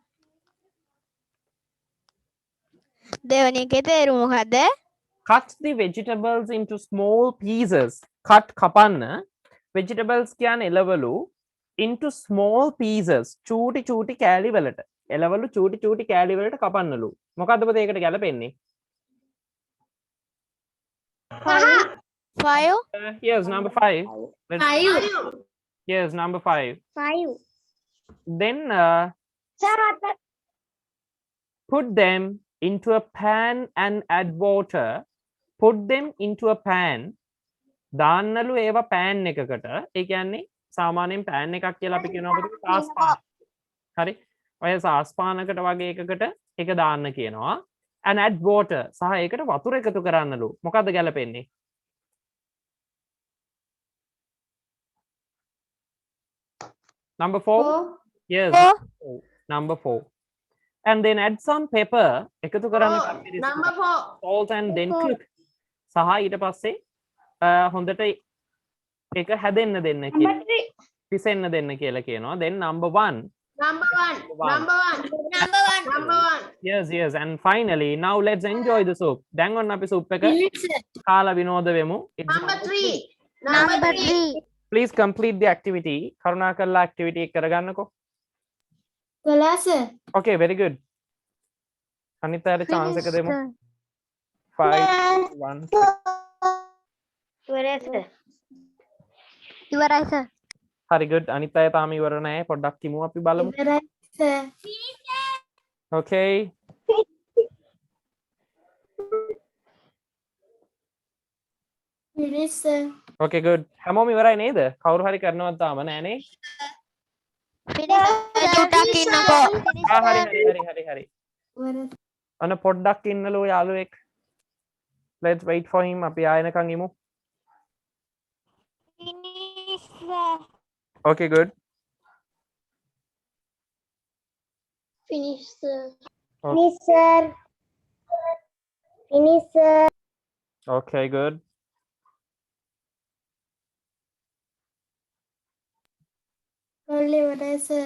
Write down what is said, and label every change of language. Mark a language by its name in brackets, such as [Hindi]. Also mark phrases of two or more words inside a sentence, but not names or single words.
[Sinhala] දෙවැනි එකේ තේරුම මොකද්ද? [English] Cut the vegetables into small pieces. Cut කපන්න. Vegetables [Sinhala] කියන්නේ එළවලු [English] into small pieces. [Sinhala] චූටි චූටි කෑලි වලට. එළවලු චූටි චූටි කෑලි වලට කපන්නලු. මොකද්ද පුතේ ඒකට ගැලපෙන්නේ? [English] 5 Yes, number 5. Let's, 5 yes, number 5. 5. Then සර් put them into a pan and add water. Put them into a pan. [Sinhala] දාන්නලු ඒවා pan එකකට. ඒ කියන්නේ සාමාන්‍යයෙන් pan එකක් කියලා අපි කියනවා පුතේ සාස්පාන. හරි. ඔය සාස්පානකට වගේ එකකට ඒක දාන්න කියනවා. [English] And add water. [Sinhala] සහ ඒකට වතුර එකතු කරන්නලු. මොකද්ද ගැලපෙන්නේ? [English] Number 4. Yes. Number 4. And then add some pepper. [Sinhala] එකතු කරන්න [English] number 4 salt and then cook. [Sinhala] සහ ඊට පස්සේ හොඳට ඒක හැදෙන්න දෙන්න කියලා. පිසෙන්න දෙන්න කියලා කියනවා. [English] Then number 1. number 1 number 1 Yes, yes. And finally, now let's enjoy the soup. [Sinhala] දැන් ඔන්න අපි soup එක කාලා විනෝද වෙමු. [English] number 3 number 3 Please complete the activity. [Sinhala] කරුණාකරලා activity එක කරගන්නකෝ. කළා සර් [English] Okay, very good. [Sinhala] අනිත් අයට chance එක දෙමු. 5 1 ඉවරයි සර්. ඉවරයි සර්. හරි good. අනිත් අය තාම ඉවර නැහැ. පොඩ්ඩක් කිමු අපි බලමු. ඉවරයි සර් [English] Okay. finish sir Okay, good. [Sinhala] හැමෝම ඉවරයි නේද? කවුරු හරි කරනවද තාම නෑනේ? චුට්ටක් ඉන්නකෝ. හරි. ඉවරයි අන්න පොඩ්ඩක් ඉන්නලෝ යාළුවෙක්. [English] Let's wait for him. [Sinhala] අපි ආයෙනකන් ඉමු. [English] Okay, good. Finish sir. Okay. Finish sir. Finish sir. Okay, good. [Sinhala] only ඉවරයි sir